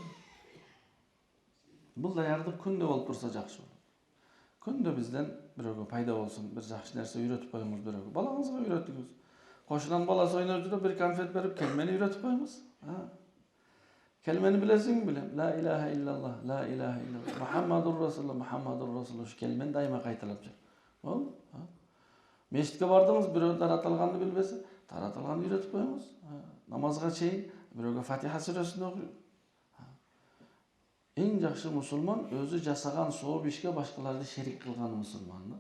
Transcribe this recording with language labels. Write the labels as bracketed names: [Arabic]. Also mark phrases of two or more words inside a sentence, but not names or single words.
[Kyrgyz] Бул даярдык күндө болуп турса жакшы болот. Күндө бизден бирөөгө пайда болсун, бир жакшы нерсе үйрөтүп коюңуз бирөөгө. Балаңызга үйрөтүңүз. Кошунан баласы ойноп жүрүп бир конфет берип, келмени үйрөтүп коюңуз. Келмени билесиңби? Билем. [Arabic] لا إله إلا الله، لا إله إلا الله، محمد رسول الله، محمد رسول الله, Мухаммадур Расулуллах. [Kyrgyz] Ушу келмени дайыма кайталап жүр. Болду? Мешитке бардыңыз, бирөө таратылганды билбесе, таратылганды үйрөтүп коюңуз. Намазга чейин бирөөгө Фатиха сүрөсүн окуйт. Эң жакшы мусулман өзү жасаган сооп ишке башкаларды шерик кылган мусулман да.